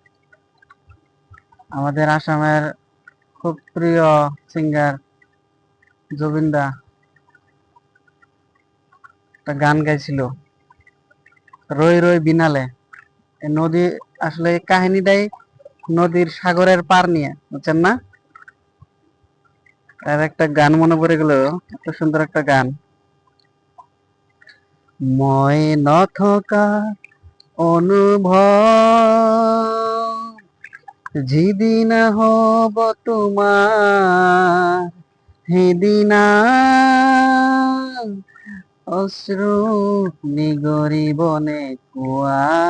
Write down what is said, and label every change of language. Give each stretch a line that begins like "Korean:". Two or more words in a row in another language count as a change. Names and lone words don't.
Bangla: আমাদের আসামের খুব প্রিয় সিঙ্গার জুবিন দা একটা গান গাইছিল, রই রই বিনালে। এই নদী, আসলে এই কাহিনীটাই নদীর সাগরের পার নিয়ে, বুঝছেন না? আর একটা গান মনে পড়ে গেল, এত সুন্দর একটা গান।
Assamese: মই নথকা অনুভৱ যিদিনা হব তোমাৰ, সিদিনা অশ্ৰু নিগৰিবনে কোৱা।